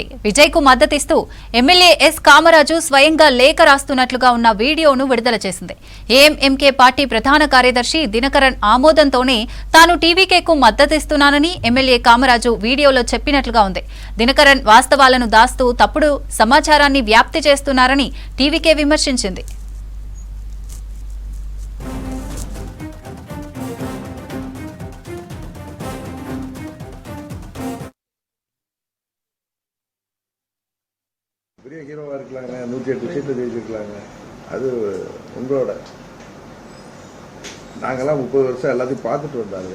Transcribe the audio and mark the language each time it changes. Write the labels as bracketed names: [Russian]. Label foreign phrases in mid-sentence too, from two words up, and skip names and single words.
[Telugu] విజయ్ కు మద్దతిస్తూ ఎమ్మెల్యే ఎస్ కామరాజు స్వయంగా లేఖ రాస్తున్నట్లుగా ఉన్న వీడియోను విడుదల చేసింది. ఏఎంఎంకే పార్టీ ప్రధాన కార్యదర్శి దినకరన్ ఆమోదంతోనే తాను టీవీకేకు మద్దతిస్తున్నానని ఎమ్మెల్యే కామరాజు వీడియోలో చెప్పినట్లుగా ఉంది. దినకరన్ వాస్తవాలను దాస్తూ తప్పుడు సమాచారాన్ని వ్యాప్తి చేస్తున్నారని టీవీకే విమర్శించింది. [Tamil] பெரிய ஹீரோவா இருக்கலாங்க, 108 சீட்டு ஜெயிச்சிருக்கலாங்க. அது உங்களோட நாங்கெல்லாம் 30 வருஷம் எல்லாத்தையும் பார்த்துட்டு வந்தாங்க.